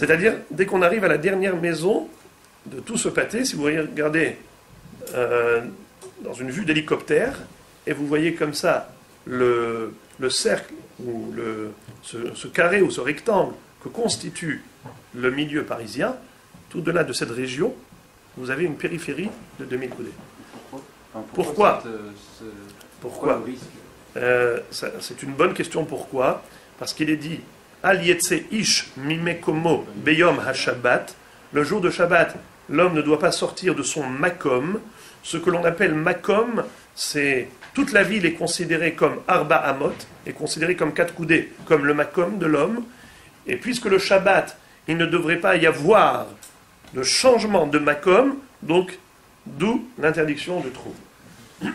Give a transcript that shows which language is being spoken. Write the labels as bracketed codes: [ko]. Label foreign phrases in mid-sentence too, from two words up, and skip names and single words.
[fr] C'est-à-dire, dès qu'on arrive à la dernière maison de tout ce pâté, si vous regardez dans une vue d'hélicoptère, et vous voyez comme ça le cercle, ou ce carré ou ce rectangle que constitue le milieu parisien, tout au-delà de cette région, vous avez une périphérie de 2000 coudées. Pourquoi? Pourquoi? C'est une bonne question. Pourquoi? Parce qu'il est dit [he] אל יצא איש ממקומו ביום השבת. [fr] Le jour de Shabbat, l'homme ne doit pas sortir de son makom. Ce que l'on appelle makom, c'est toute la ville est considérée comme [he] ארבע אמות, [fr] est considérée comme 4 coudées, comme le makom de l'homme. Et puisque le Shabbat, il ne devrait pas y avoir de changement de makom, donc d'où l'interdiction de trouble.